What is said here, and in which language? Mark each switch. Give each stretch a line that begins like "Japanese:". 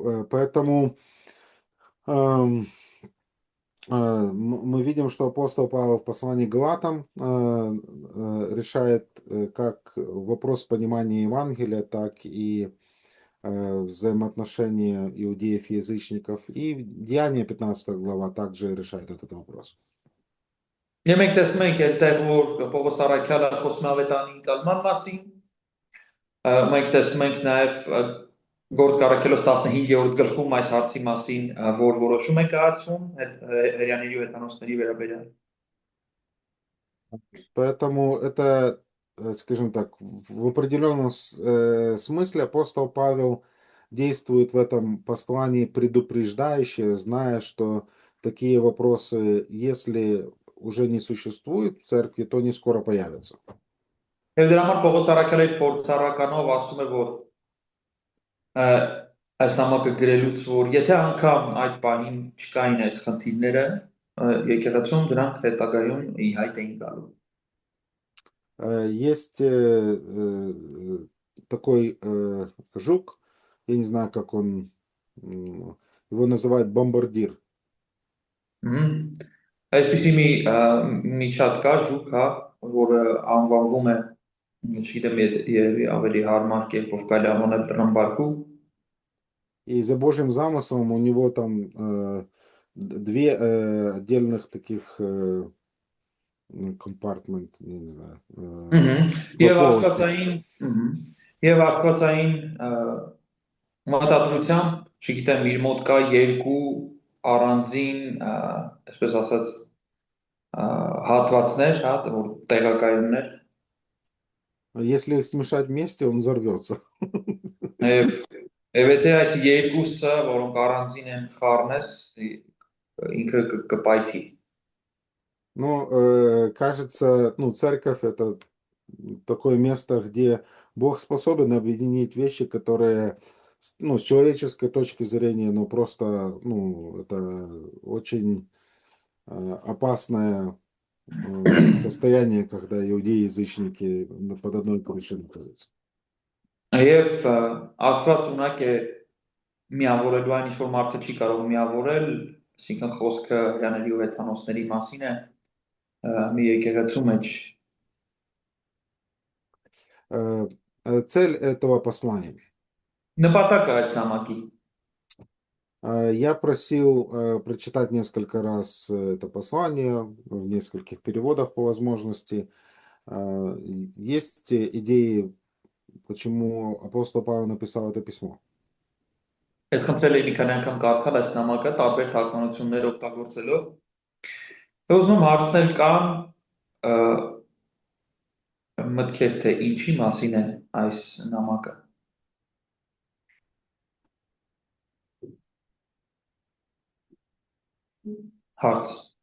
Russian: Поэтому мы видим, что апостол Павел в послании к Галатам решает как вопрос понимания Евангелия, так и взаимоотношения иудеев и язычников. И Деяния 15 глава также решает этот вопрос.
Armenian: Եվ մենք տեսնում ենք այնտեղ, որ Պողոս առաքյալը խոսում է ավետարանի ընկալման մասին, մենք տեսնում ենք նաև Գործք առաքելոց 15-րդ գլխում այս հարցի մասին, որ որոշում է կայացվում հրյաների ու հեթանոսների վերաբերյալ։
Russian: Поэтому это, скажем так, в определенном смысле апостол Павел действует в этом послании предупреждающе, зная, что такие вопросы, если уже не существует в церкви, то не скоро появятся.
Armenian: Եվ դրա համար Պողոս առաքյալը փորձառականով ասում է, որ այս նամակը գրելուց, որ եթե անգամ այդ պահին չկային այս խնդիրները, եկեղեցում դրանք հետագայում ի հայտ էին գալու։
Russian: Есть такой жук, я не знаю, как он, его называют бомбардир.
Armenian: Այսպիսի մի շատ կա ժուկ, հա, որը անվանվում է, չգիտեմ, երևի ավելի հարմար կերպով կարելի անվանել ռմբարկու։
Russian: И за Божьим замыслом у него там две отдельных таких компартмент, я не знаю.
Armenian: Եվ աստվածային մտադրությամբ, չգիտեմ, իր մոտ կա երկու առանձին, այսպես ասած, հատվածներ, հա, որ տեղակայումներ։
Russian: Если их смешать вместе, он взорвется.
Armenian: Եվ եթե այս երկուսը, որոնք առանձին են խառնես, ինքը կպայթի։
Russian: Ну, кажется, ну, церковь это такое место, где Бог способен объединить вещи, которые, ну, с человеческой точки зрения, ну, просто, ну, это очень опасное состояние, когда иудеи и язычники под одной крышей находятся.
Armenian: Եվ Աստված ունակ է միավորելու այն ինչ որ մարդը չի կարող միավորել, այսինքն խոսքը հրաների ու հեթանոսների մասին է, մի եկեղեցու մեջ։
Russian: Цель этого послания.
Armenian: Նպատակը այս նամակի։
Russian: Я просил прочитать несколько раз это послание в нескольких переводах по возможности. Есть идеи, почему апостол Павел написал это письмо.
Armenian: Ես խնդրել եմ մի քանի անգամ կարդալ այս նամակը տարբեր թարգմանություններ օգտագործելով։ Ուզում եմ հարցնել կան մտքեր թե ինչի մասին է այս նամակը։ Հարց։